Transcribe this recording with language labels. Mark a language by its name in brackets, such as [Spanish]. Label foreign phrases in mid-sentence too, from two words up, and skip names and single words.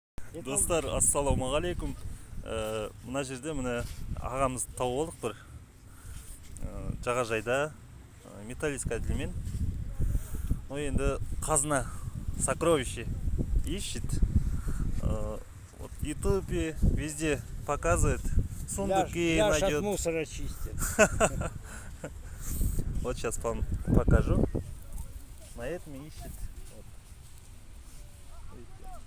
[Kazakh] Достар, ассалаумағалейкум. Мына жерде міне ағамызды тауып алдық бір жағажайда металлический әділмен. Но енді қазына, [Russian] сокровище ищет. Вот в Ютубе везде показывает, сундуки найдет. найдет. От мусора чистит. Вот сейчас вам покажу. На этом ищет. Вот. Видите?